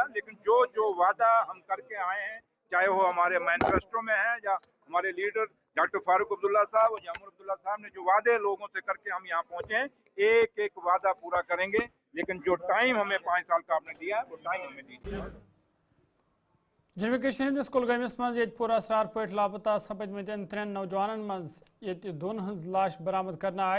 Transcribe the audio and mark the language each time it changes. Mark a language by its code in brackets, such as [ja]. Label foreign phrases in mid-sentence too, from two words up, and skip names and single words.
[hi] लेकिन जो वादा हम करके आए हैं, चाहे वो हमारे मैनिफेस्टो में है या हमारे लीडर डॉक्टर फारूक अब्दुल्ला साहब और उमर अब्दुल्ला साहब ने जो वादे लोगों से करके हम यहाँ पहुंचे हैं, एक एक वादा पूरा करेंगे। लेकिन जो टाइम हमें 5 साल का आपने दिया है, वो टाइम हमें दीजिए। [ks] जम्मू कश्मीर हंदिस कुलगामिस मज पूरा असरार पट लापता सपदमतन 3 नौजवानन मज दोन हज लाश बरामद करना आय